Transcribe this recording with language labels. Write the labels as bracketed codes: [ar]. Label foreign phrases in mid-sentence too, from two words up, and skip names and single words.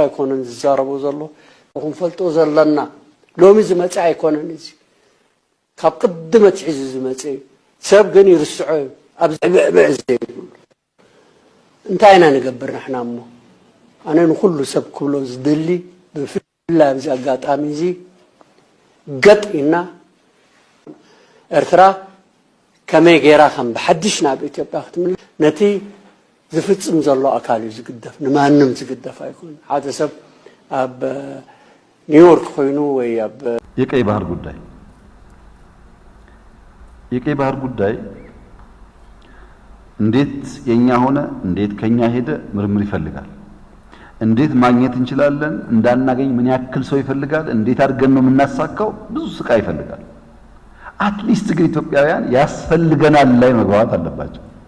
[ti] ኣይኮነን ዝዛረቦ ዘሎ ክንፈልጦ ዘለና ሎሚ ዝመፅእ ኣይኮነን እዚ ካብ ቅድመ ትሒዙ ዝመፅእ ሰብ ግን ይርስዖ ኣብ ዝዕብዕብዕ ዘይብሉ እንታይ ኢና ንገብር ንሕና እሞ ኣነ ንኩሉ ሰብ ክብሎ ዝደሊ ብፍላይ ኣብዚ ኣጋጣሚ እዚ ገጥ ኢና ኤርትራ ከመይ ጌራ ከም ብሓድሽ ናብ ኢትዮጵያ ክትምለስ ነቲ ዝፍፅም ዘሎ ኣካል እዩ ዝግደፍ ንማንም ዝግደፍ ኣይኮን ሓደ ሰብ ኣብ ኒውዮርክ ኮይኑ ወይ ኣብ [am] የቀይ ባህር ጉዳይ የቀይ ባህር ጉዳይ እንዴት የኛ ሆነ እንዴት ከኛ ሄደ ምርምር ይፈልጋል እንዴት ማግኘት እንችላለን እንዳናገኝ ምን ያክል ሰው ይፈልጋል እንዴት አድርገን ነው የምናሳካው ብዙ ስቃይ ይፈልጋል አትሊስት ግን ኢትዮጵያውያን ያስፈልገናል ላይ መግባባት አለባቸው